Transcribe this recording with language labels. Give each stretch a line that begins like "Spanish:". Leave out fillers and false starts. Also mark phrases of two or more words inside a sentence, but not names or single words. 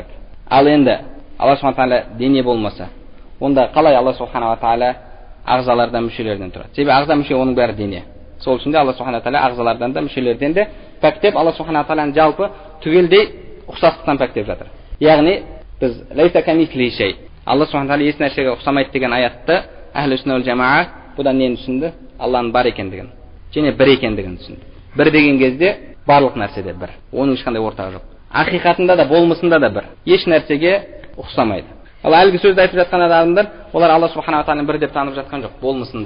Kazakh: Ал енді Алла субхана тағала дене болмаса, онда қалай Алла субхана тағала ағзалардан, мүшелерден тұрады? Себебі ағза, мүше оның бәрі дене. Сол үшін де Алла субхана тағала ағзалардан да, мүшелерден де пәктеп, Алла субхана тағаланы жалпы түгелдей ұқсастықтан пәктеп жатыр. Яғни біз
Arabic: ليس كمثله شيء,
Kazakh: Алла субхана тағала еш нәрсеге ұқсамайды деген аятты
Arabic: أهل السنة والجماعة
Kazakh: бұдан нені түсінді? Алланың бар екендігін, және бір екендігін түсінді. Бір деген кезде барлық нәрседе бір, оның ешқандай ортағы жоқ. Ақиқатында да, болмысында да бір, еш нәрсеге ұқсамайды. Ал әлгі сөзді айтып жатқан адамдар, олар Алла субхана тағаланы бір деп танып жатқан жоқ, болмысында.